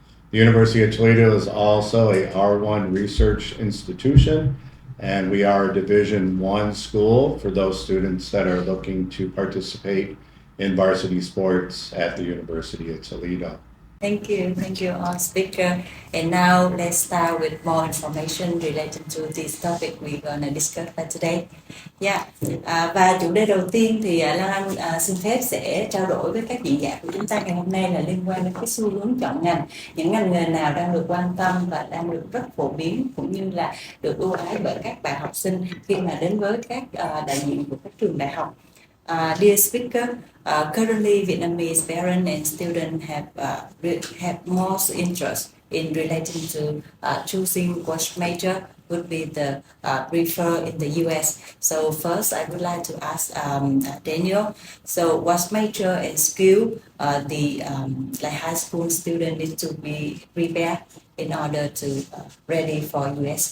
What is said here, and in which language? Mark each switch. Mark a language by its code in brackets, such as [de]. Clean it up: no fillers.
[en] The University of Toledo is also a R1 research institution, and we are a Division I school for those students that are looking to participate in varsity sports at the University of Toledo. Thank you, all speaker. And now let's start with more information related to this topic we're gonna discuss today. Yeah. [vi] Và chủ đề đầu tiên thì Lan Anh xin phép sẽ trao đổi với các diễn giả của chúng ta ngày hôm nay là liên quan đến cái xu hướng chọn ngành, những ngành nghề nào đang được quan tâm và đang được rất phổ biến cũng như là được ưu ái bởi các bạn học sinh khi mà đến với các đại diện của các trường đại học. [en] Dear speaker, currently Vietnamese parents and students have most interest in relating to choosing what major would be the prefer in the U.S. So first, I would like to ask Daniel. So, what major and skill the high school student need to be prepared in order to ready for U.S.